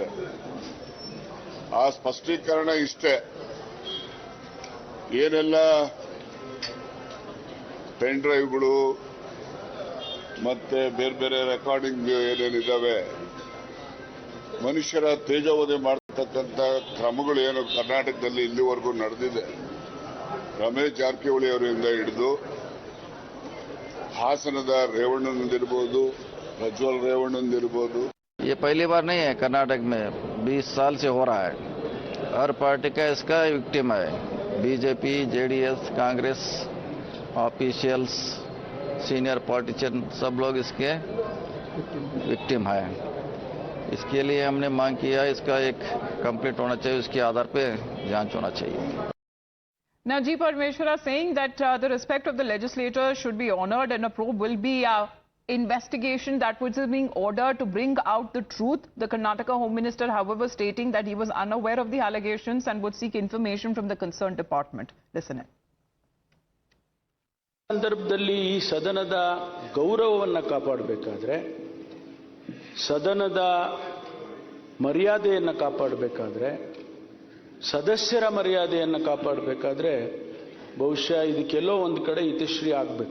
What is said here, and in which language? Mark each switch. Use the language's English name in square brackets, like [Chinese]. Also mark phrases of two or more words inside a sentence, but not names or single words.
[Kannada] ಆ ಸ್ಪಷ್ಟೀಕರಣ ಇಷ್ಟೇ, ಏನೆಲ್ಲ [English] pen drives [Kannada] ಮತ್ತೆ ಬೇರೆ ಬೇರೆ ರೆಕಾರ್ಡಿಂಗ್ ಏನೇನಿದ್ದಾವೆ, ಮನುಷ್ಯರ ತೇಜೋವಧೆ ಮಾಡತಕ್ಕಂಥ ಕ್ರಮಗಳು ಏನು ಕರ್ನಾಟಕದಲ್ಲಿ ಇಲ್ಲಿವರೆಗೂ ನಡೆದಿದೆ, ರಮೇಶ್ ಜಾರಕಿಹೊಳಿ ಅವರಿಂದ ಹಿಡಿದು ಹಾಸನದ ರೇವಣ್ಣನಿರ್ಬೋದು, ಪ್ರಜ್ವಲ್ ರೇವಣ್ಣನಿರ್ಬೋದು. [Hindi] ये पहली बार नहीं है कर्नाटक में, 20 साल से हो रहा है. हर पार्टी का इसका विक्टिम है. बीजेपी, जेडीएस, कांग्रेस, ऑफिशियल्स, [English] senior politician, [Hindi] सब लोग इसके विक्टिम है. इसके लिए हमने मांग किया, इसका एक कंप्लीट होना चाहिए, उसके आधार पे जांच होना चाहिए. [English] Now, G. Parameshwara saying that the respect of the legislator should be honored and a probe will be investigation that was being ordered to bring out the truth. The Karnataka Home Minister, however, stating that he was unaware of the allegations and would seek information from the concerned department. Listen in. [Kannada] ಸಂದರ್ಭದಲ್ಲಿ ಈ ಸದನದ ಗೌರವವನ್ನು ಕಾಪಾಡಬೇಕಾದ್ರೆ, ಸದನದ ಮರ್ಯಾದೆಯನ್ನು ಕಾಪಾಡಬೇಕಾದ್ರೆ, ಸದಸ್ಯರ ಮರ್ಯಾದೆಯನ್ನು ಕಾಪಾಡಬೇಕಾದ್ರೆ ಬಹುಶಃ ಇದಕ್ಕೆಲ್ಲೋ ಒಂದು ಕಡೆ ಇತಿಶ್ರೀ ಆಗಬೇಕು.